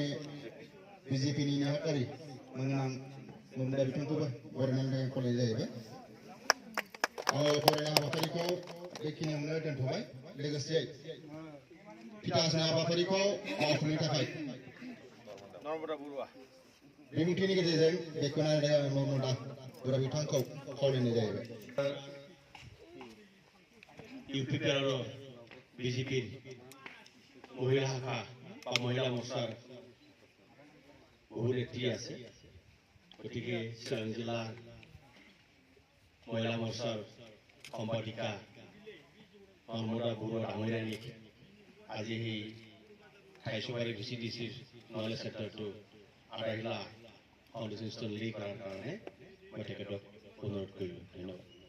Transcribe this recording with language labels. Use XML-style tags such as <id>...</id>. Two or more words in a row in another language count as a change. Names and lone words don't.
<brx>बिजेपिनि नेहाथारि मानगोनां ममता बिथांखौबो बरायनानै थाखाय खावलायनाय जाहैबाय आङो बरायनाय हाबाफारिखौ बेखिनियावनो दोनथ'बाय लोगोसे फिथा हासुनाय हाबाफारिखौ मावफुंनो थाखाय बिबुंथिनि गेजेरजों बेखेवनानै नर्मदा बरा बिथांखौ खावलायनाय जाहैबाय</brx> <as>ইউপিপিএল আৰু বিজেপিৰ মহিলা শাখা বা মহিলা মোৰ্চাৰ বহু নেত্ৰী আছে গতিকে চিৰাং জিলাৰ মহিলা মোৰ্চাৰ সম্পাদিকা নৰ্মদা বৰুৱা ডাঙৰীয়ানীক আজি সেই 28 ভিচিডিচিৰ</as> <en>knowledge centre</en> <as>আধাৰিলা</as> <en>foundation stone</en> <as>লি কৰাৰ কাৰণে মই তেখেতক অনুৰোধ কৰিলোঁ ধন্যবাদ</as>